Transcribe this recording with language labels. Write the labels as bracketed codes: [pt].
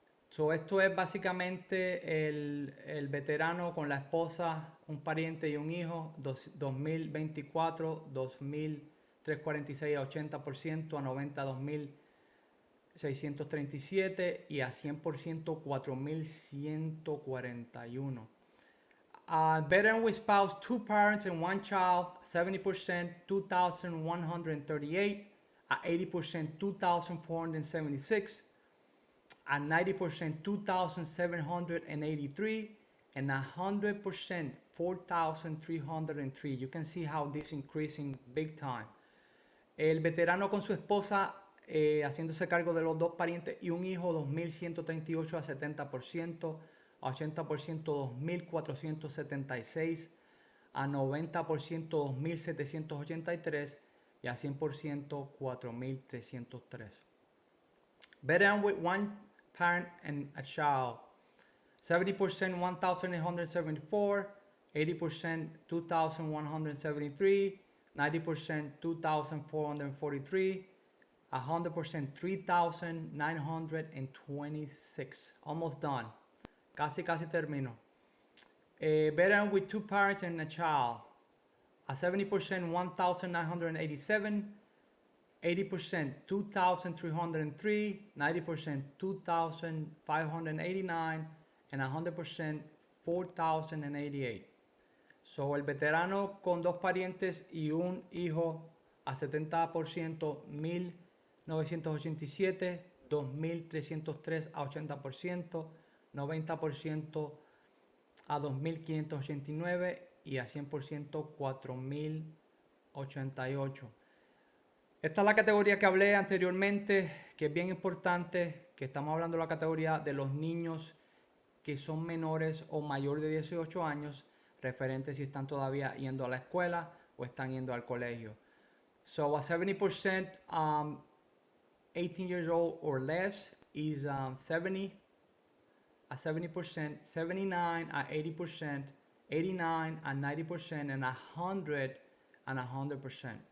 [es] So esto es básicamente el veterano con la esposa, un pariente y un hijo, 2024, 2,346 a 80%, a 90, 2,637 y a 100%, 4,141. [en] Veteran with spouse, two parents and one child, 70%, 2,138, at 80%, 2,476, at 90%, 2,783, and 100%, 4,303. You can see how this is increasing big time. [es] El veterano con su esposa, haciéndose cargo de los dos parientes y un hijo, 2,138 a 70%, a 80%, 2,476, a 90%, 2,783 y a 100%, 4,303. [en] Veteran with one parent and a child, 70%, 1,874, 80%, 2,173, 90%, 2,443, 100%, 3,926. Almost done. [es] Casi termino. [en] Veteran with two parents and a child, a 70%, 1,987, 80%, 2,303, 90%, 2,589, and 100%, 4,088. [es] So el veterano con dos parientes y un hijo a 70%, 1,987, 2,303 a 80%, 90% a 2,589 y a 100%, 4,088. 88. Esta es la categoría que hablé anteriormente, que es bien importante, que estamos hablando de la categoría de los niños que son menores o mayores de 18 años, referente si están todavía yendo a la escuela o están yendo al colegio. [en] So a 70% 18 years old or less is 70, a 70%, 79 at 80%, 89 at 90%, and 100 and 100%.